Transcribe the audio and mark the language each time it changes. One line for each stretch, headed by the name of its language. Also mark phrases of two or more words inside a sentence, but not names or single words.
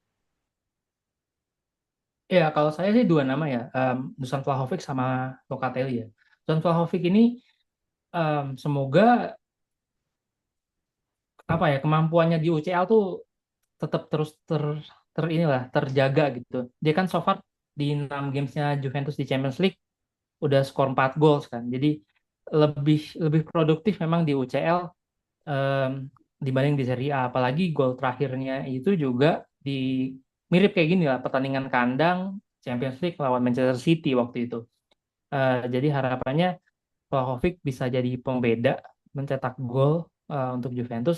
Indonesian: Ya, kalau saya sih dua nama ya, Dusan Vlahovic sama Locatelli ya. Dusan Vlahovic ini semoga apa ya kemampuannya di UCL tuh tetap terus inilah terjaga gitu. Dia kan
English: so far
Indonesian: di 6 gamesnya Juventus di Champions League udah skor 4 gol kan. Jadi lebih lebih produktif memang di UCL em, dibanding di Serie A. Apalagi gol terakhirnya itu juga di mirip kayak gini lah pertandingan kandang Champions League lawan Manchester City waktu itu. Jadi harapannya Vlahovic bisa jadi pembeda mencetak gol untuk Juventus.